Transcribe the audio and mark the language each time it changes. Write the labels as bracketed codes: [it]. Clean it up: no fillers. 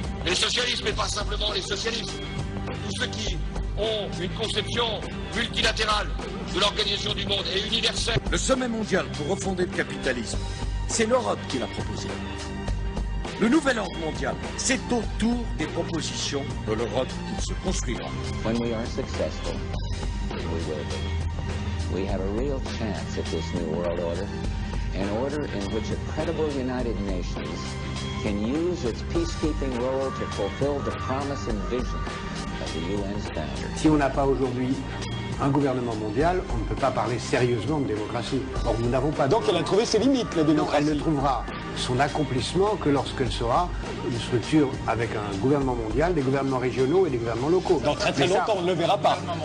[fr] Les socialistes, mais pas simplement les socialistes. Tous ceux qui ont une conception multilatérale de l'organisation du monde et universelle. Le sommet mondial pour refonder le capitalisme, c'est l'Europe qui l'a proposé. Le nouvel ordre mondial, c'est autour des propositions de l'Europe qu'il se construira. [en] When we are successful, we will be. We have a real chance at this new world order, an order in which a credible United Nations can use its peacekeeping role to fulfill the promise and vision of the UN's founder. [fr] Si on n'a pas aujourd'hui un gouvernement mondial, on ne peut pas parler sérieusement de démocratie. Or, nous n'avons pas... Donc elle a trouvé ses limites, la démocratie. Non, elle ne trouvera son accomplissement que lorsqu'elle sera une structure avec un gouvernement mondial, des gouvernements régionaux et des gouvernements locaux. Dans très longtemps, on ne le verra pas.